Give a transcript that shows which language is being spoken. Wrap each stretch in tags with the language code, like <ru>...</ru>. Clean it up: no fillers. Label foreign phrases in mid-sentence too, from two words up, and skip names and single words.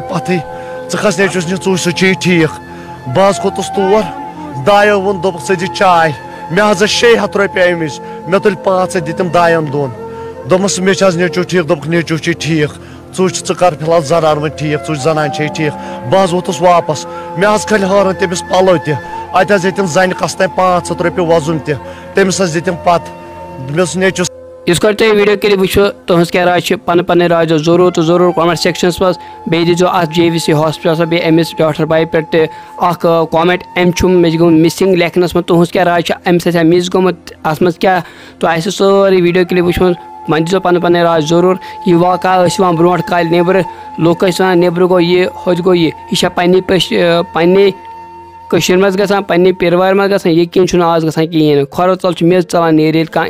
<ks>پتہ ژٕ کھس نیچوس نش ژٕ چھی ٹھیک بہ کھوتس تور دایو وون دپ ژٕ دِ چائے مے حظ 600 رۄپیہِ أمِس مے تُلۍ 500 دِتِم دایَن دۄن دوٚپمَس مے چھِ حظ نیچو ٹھیک دوٚپُکھ نیچو چھی ٹھیک ژٕ کر فی الحال زنان وۄنۍ ٹھیک ژٕ زنان چھے ٹھیک بہ حظ ووتُس واپس مے حظ کھٔلۍ حٲران تٔمِس پَلو تہِ اتہِ حظ دِتِم زنہِ کس تام 500 رۄپیہِ وۄزُم تہِ تٔمِس حظ دِتِم پتہٕ مےٚ اوس نیچو اس کر تھی</ks> <en>video clip</en> <ks>وچو تہذ کیا رائے پن رائے ضرور تو ضرور</ks> <en>comment sections</en> <ks>مز بیٚیہِ دیٖزیو اتھ JVC ہاسپٹل بیٚیہِ أمِس ڈاکٹر بائی پٮ۪ٹھ تہِ اکھ کامنٹ أمۍ چھُم مےٚ چھُ گوٚمُت مِسنگ لیکھنس منٛز تُہنٛز کیٛاہ راے چھِ أمِس آسیا مِس گوٚمُت اتھ منٛز کیٛاہ تۄہہِ آسِوٕ سٲرٕے</ks> <en>video clip</en> <ks>وٕچھمٕژ وۄنۍ دیٖزیو پن راے ضرور یہِ واقعہ ٲسۍ یِوان برونٛٹھ کالہِ نیٚبرٕ لُکھ ٲسۍ وَنان نیٚبرٕ گوٚو یہِ ہوٚتہِ گوٚو یہِ چھا پنٛنہِ کٔشیٖرِ منٛز گژھان پنٛنہِ پیٖروارِ منٛز گژھان یہِ کِنۍ چھُنہٕ آز گژھان کِہیٖنۍ نہٕ کھۄرو ژَل چھِ میٚژ ژَلان نیرِ ییٚلہِ کانٛہہ</ks>